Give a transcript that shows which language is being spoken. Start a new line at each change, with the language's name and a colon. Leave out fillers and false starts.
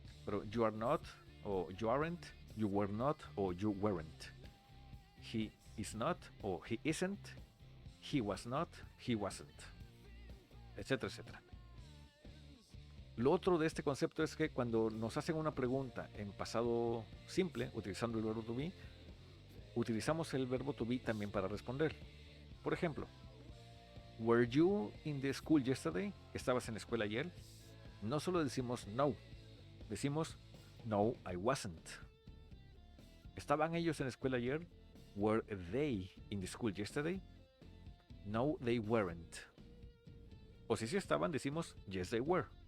English: Pero you are not o you aren't, you were not o you weren't. He is not o he isn't, he was not, he wasn't,
Spanish: etcétera, etcétera. Lo otro de este concepto es que cuando nos hacen una pregunta en pasado simple, utilizando el verbo to be, utilizamos el verbo to be también para responder. Por ejemplo,
English: were you in the school yesterday?
Spanish: ¿Estabas en la escuela ayer? No solo decimos no, decimos
English: no, I wasn't.
Spanish: ¿Estaban ellos en la escuela ayer?
English: Were they in the school yesterday? No, they weren't.
Spanish: O si sí estaban, decimos
English: yes, they were.